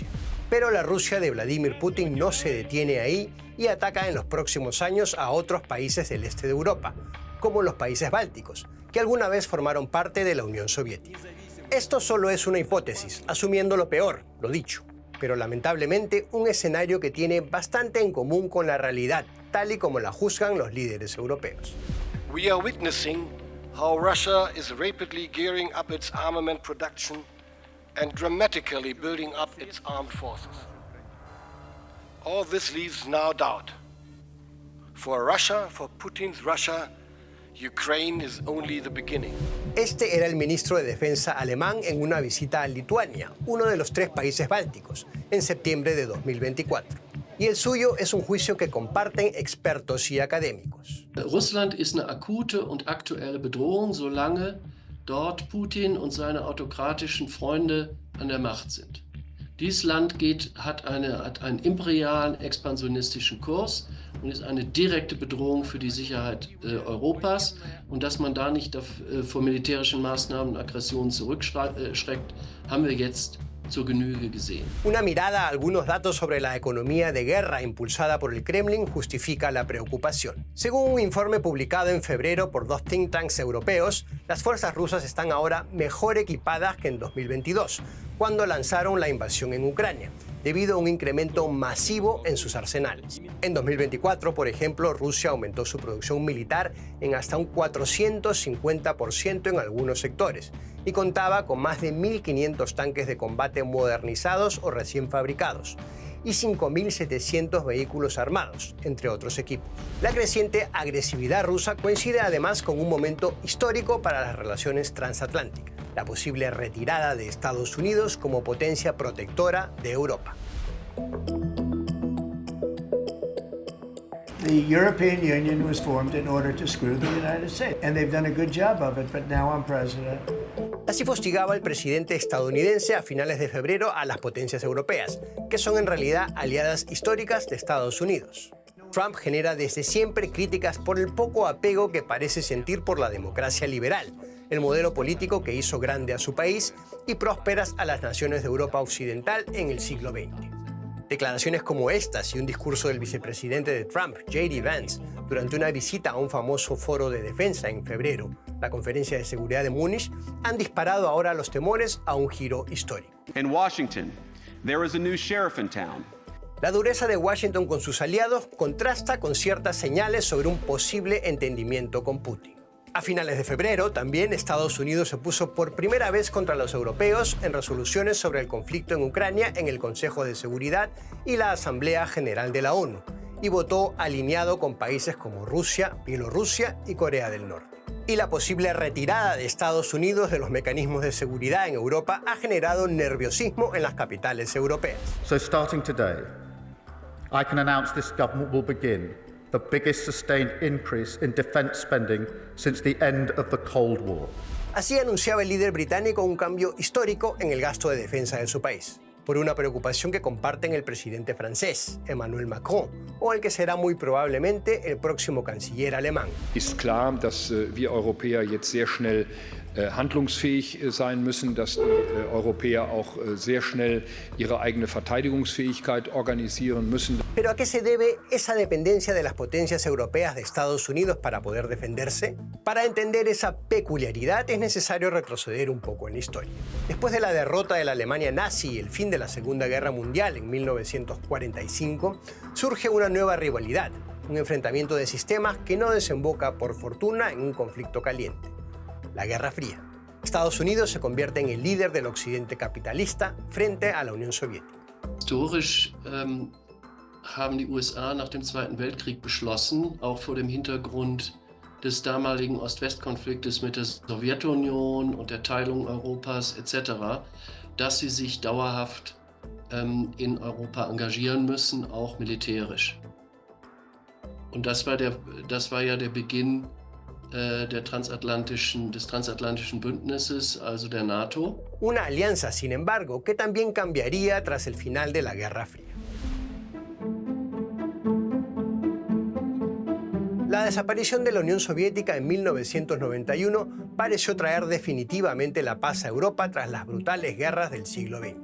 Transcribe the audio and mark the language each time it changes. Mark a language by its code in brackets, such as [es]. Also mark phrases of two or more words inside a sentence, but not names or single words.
[es] Pero la Rusia de Vladimir Putin no se detiene ahí y ataca en los próximos años a otros países del este de Europa, como los países bálticos, que alguna vez formaron parte de la Unión Soviética. Esto solo es una hipótesis, asumiendo lo peor, lo dicho, pero lamentablemente un escenario que tiene bastante en común con la realidad, tal y como la juzgan los líderes europeos. [en] We are witnessing how Russia is rapidly gearing up its armament production and dramatically building up its armed forces. All this leaves no doubt. For Russia, for Putin's Russia, Ukraine is only the beginning. [es] Este era el ministro de Defensa alemán en una visita a Lituania, uno de los 3 países bálticos, en septiembre de 2024. Y el suyo es un juicio que comparten expertos y académicos. [de] Russland ist eine akute und aktuelle Bedrohung, solange dort Putin und seine autokratischen Freunde an der Macht sind. Dieses Land hat einen imperialen, expansionistischen Kurs und ist eine direkte Bedrohung für die Sicherheit Europas. Und dass man da nicht vor militärischen Maßnahmen und Aggressionen zurückschreckt, haben wir jetzt zur Genüge gesehen. [es] Una mirada a algunos datos sobre la economía de guerra impulsada por el Kremlin justifica la preocupación. Según un informe publicado en febrero por 2 [en] think tanks [es] europeos, las fuerzas rusas están ahora mejor equipadas que en 2022, cuando lanzaron la invasión en Ucrania, debido a un incremento masivo en sus arsenales. En 2024, por ejemplo, Rusia aumentó su producción militar en hasta un 450% en algunos sectores y contaba con más de 1.500 tanques de combate modernizados o recién fabricados y 5.700 vehículos armados, entre otros equipos. La creciente agresividad rusa coincide además con un momento histórico para las relaciones transatlánticas, la posible retirada de Estados Unidos como potencia protectora de Europa. [en] The European Union was formed in order to screw the United States, and they've done a good job of it, but now I'm president. [es] Así fustigaba el presidente estadounidense a finales de febrero a las potencias europeas, que son en realidad aliadas históricas de Estados Unidos. Trump genera desde siempre críticas por el poco apego que parece sentir por la democracia liberal, el modelo político que hizo grande a su país y prósperas a las naciones de Europa Occidental en el siglo XX. Declaraciones como estas y un discurso del vicepresidente de Trump, J.D. Vance, durante una visita a un famoso foro de defensa en febrero, la Conferencia de Seguridad de Múnich, han disparado ahora los temores a un giro histórico. [en] In Washington, there is a new sheriff in town. [es] La dureza de Washington con sus aliados contrasta con ciertas señales sobre un posible entendimiento con Putin. A finales de febrero, también Estados Unidos se puso por primera vez contra los europeos en resoluciones sobre el conflicto en Ucrania en el Consejo de Seguridad y la Asamblea General de la ONU, y votó alineado con países como Rusia, Bielorrusia y Corea del Norte. Y la posible retirada de Estados Unidos de los mecanismos de seguridad en Europa ha generado nerviosismo en las capitales europeas. [en] So starting today, I can announce this government will begin the biggest sustained increase in defence spending since the end of the Cold War. [es] Así anunciaba el líder británico un cambio histórico en el gasto de defensa de su país, por una preocupación que comparten el presidente francés, Emmanuel Macron, o el que será muy probablemente el próximo canciller alemán. [de] Ist klar, dass wir Europäer jetzt sehr schnell handlungsfähig sein müssen, dass die Europäer auch sehr schnell ihre eigene Verteidigungsfähigkeit organisieren müssen. [es] ¿Pero a qué se debe esa dependencia de las potencias europeas de Estados Unidos para poder defenderse? Para entender esa peculiaridad es necesario retroceder un poco en la historia. Después de la derrota de la Alemania nazi y el fin de la Segunda Guerra Mundial en 1945, surge una nueva rivalidad, un enfrentamiento de sistemas que no desemboca por fortuna en un conflicto caliente: la Guerra Fría. Estados Unidos se convierte en el líder del occidente capitalista frente a la Unión Soviética. [de] Historisch haben die USA nach dem Zweiten Weltkrieg beschlossen, auch vor dem Hintergrund des damaligen Ost-West-Konfliktes mit der Sowjetunion und der Teilung Europas etc., dass sie sich dauerhaft in Europa engagieren müssen, auch militärisch. Und das war ja der Beginn des transatlantischen Bündnisses, also der NATO. [es] Una alianza, sin embargo, que también cambiaría tras el final de la Guerra Fría. La desaparición de la Unión Soviética en 1991 pareció traer definitivamente la paz a Europa tras las brutales guerras del siglo XX.